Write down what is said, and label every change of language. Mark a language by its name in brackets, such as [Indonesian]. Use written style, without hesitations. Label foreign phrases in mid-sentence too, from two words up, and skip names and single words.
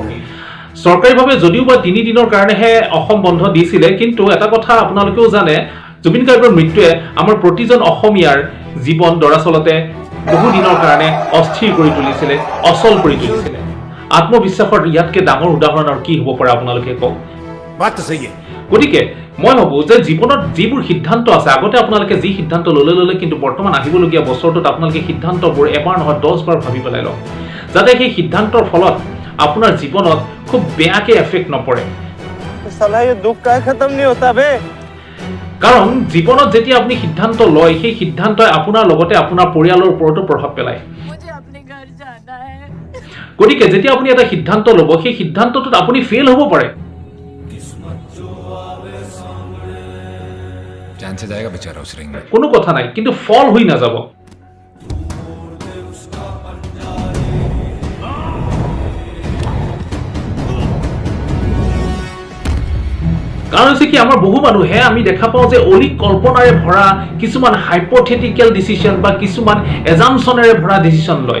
[Assamese] চৰকাৰীভাৱে যদিও বা 3 দিনৰ কাৰণেহে অসম বন্ধ দিছিলে, কিন্তু এটা কথা আপোনালোকেও জানে জুবিন গাৰ্গৰ মৃত্যুৱে আমাৰ প্ৰতিজন অসমীয়াৰ জীৱন দৰাচলতে বহু দিনৰ কাৰণে অস্থিৰ কৰি তুলিছিলে, অচল কৰি তুলিছিলে। আত্মবিশ্বাসৰ ইয়াতকৈ ডাঙৰ উদাহৰণ আৰু কি হ'ব পাৰে আপোনালোকে কওক। [Hindi] बात तो सही है। [Assamese] গতিকে মই ভাবোঁ যে জীৱনত যিবোৰ সিদ্ধান্ত আছে আগতে আপোনালোকে যি সিদ্ধান্ত ল'লে কিন্তু বৰ্তমান আহিবলগীয়া বছৰটোত আপোনালোকে সিদ্ধান্তবোৰ এবাৰ নহয় 10 বাৰ ভাবি পেলাই লওক, যাতে সেই সিদ্ধান্তৰ ফলত আপোনাৰ জীৱনত খুব বেয়াকৈ এফেক্ট নপৰে। [Hindi] साला ये दुख का खत्म नहीं होता बे। [Assamese] কাৰণ জীৱনত যেতিয়া আপুনি সিদ্ধান্ত লয় সেই সিদ্ধান্তই আপোনাৰ লগতে আপোনাৰ পৰিয়ালৰ ওপৰতো প্ৰভাৱ পেলায়। [Hindi] मुझे अपने घर जाना है। [Assamese] গতিকে যেতিয়া আপুনি এটা সিদ্ধান্ত ল'ব সেই সিদ্ধান্তটোত আপুনি ফেইল হ'ব পাৰে। [Hindi] जान से जाएगा बेचारा उस रिंग में। [Assamese] কোনো কথা নাই, কিন্তু ফল হৈ নাযাব। কাৰণ হৈছে কি আমাৰ বহু মানুহে আমি দেখা পাওঁ যে অলিক কল্পনাৰে ভৰা কিছুমান [English] hypothetical decision [Assamese] বা কিছুমান এজামশ্যনেৰে ভৰা ডিচিশ্যন লয়।